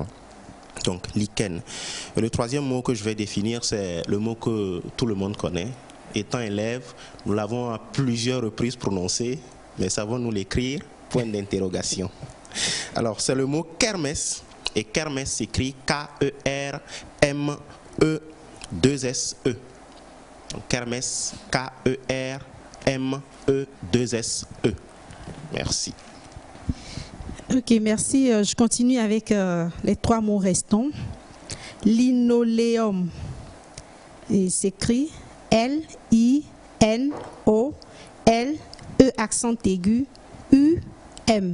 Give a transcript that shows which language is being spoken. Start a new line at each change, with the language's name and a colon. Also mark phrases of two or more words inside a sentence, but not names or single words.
French: Donc, lichen. Et le troisième mot que je vais définir, c'est le mot que tout le monde connaît. Étant élève, nous l'avons à plusieurs reprises prononcé, mais savons-nous l'écrire? Point d'interrogation. Alors, c'est le mot kermesse, et kermesse s'écrit K-E-R-M-E-2-S-E. Kermesse, K-E-R-M-E-2-S-E. Merci. Ok, merci. Je continue avec les 3 mots restants. Linoléum, et s'écrit L-I-N-O-L-E accent aigu U-M.